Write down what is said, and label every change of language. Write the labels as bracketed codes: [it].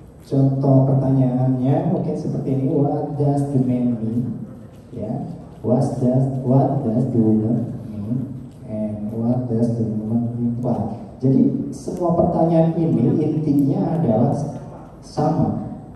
[id] Contoh pertanyaannya mungkin seperti ini. [en] What does the man mean? Ya, what does the woman mean? And what does the woman imply? [id] Jadi semua pertanyaan ini intinya adalah sama.